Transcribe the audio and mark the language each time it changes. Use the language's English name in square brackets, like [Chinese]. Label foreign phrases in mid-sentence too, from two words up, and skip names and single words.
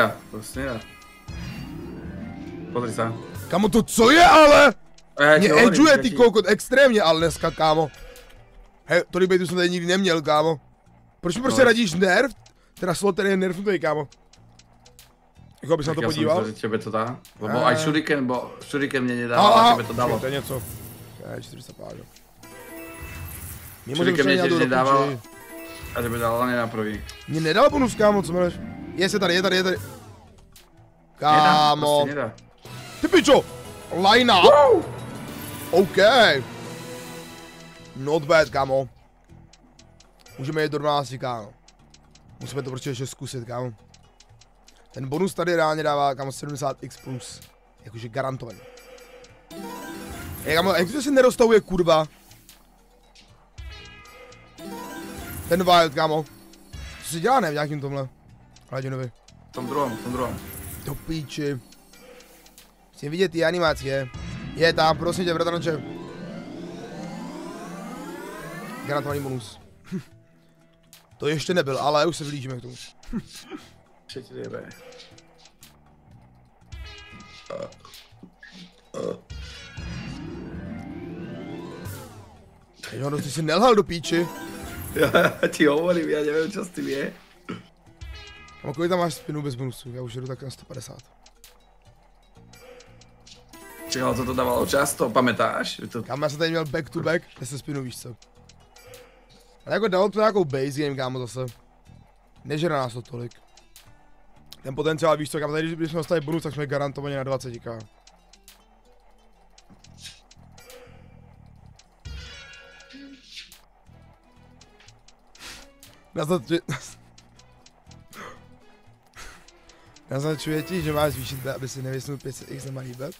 [Slovak] Nedá, prostě nedá. Pozri sa. [Czech] Kamo, to co je ale? [Slovak] Ja [Czech] Mě [Slovak] ti hovorím, edžuje ja [Czech] ty ti- kokot extrémně, ale dneska, kámo. Hej, tolik bejtu jsem tady nikdy neměl, kámo. Proč mi prostě No. radíš nerv? Teda sloter je nerfnutý, kámo. Jako abys na to [Slovak] Tak ja som [Czech] podíval? [Slovak] myslel, že tebe to dá. Lebo aj Shuriken mne nedával, [Czech] Aha, [Slovak] a tebe to dalo. [Czech] to je něco. Okay, 400 pážo. [Slovak] Shuriken mne tiež nedával, a tebe dal len na prvý. [Czech] Mě nedal bonus, kámo, co máš? Je tady. Nedá, Kámo. prostě nedá. Ty pičo! [English] Line up! OK. Not bad, [Czech] kámo. Můžeme jít do 12, kámo. Musíme to prostě ještě zkusit, kámo. Ten bonus tady reálně dává, kámo, 70x plus. Jakože garantovaný. Kámo, jak to se nerozstavuje, kurva? Ten wild, kámo. Co se dělá, ne, v nějakým tomhle? Hladinovi. [Slovak] V tom druhom. [Czech] Do píči. Chci vidět ty animácie. Je tam, prosím tě, bratranče. Garantovaný bonus. To ještě nebyl, ale už se blížíme k tomu. [Slovak] Čo ti jebe? [Czech] Jo, ty si nelhal do píči. [Slovak] Ja ti hovorím, ja neviem, čo s tým je. [Czech] A kolik tam máš spinu bez bonusu? Já už jdu tak na 150. [Slovak] Čiže ale toto dávalo často, pamätáš? [Czech] Kámo, já jsem tady měl [English] back to back, [Czech] 10 spinů, víš co. Ale jako dalo to nějakou base game, kámo, zase. Nežere nás to tolik. Ten potenciál, víš co, kámo, tady když jsme dostali bonus, tak jsme garantovaně na 20k. Naznačuje ti, že máš zvýšit, aby si nevysnul 500x na malý bet?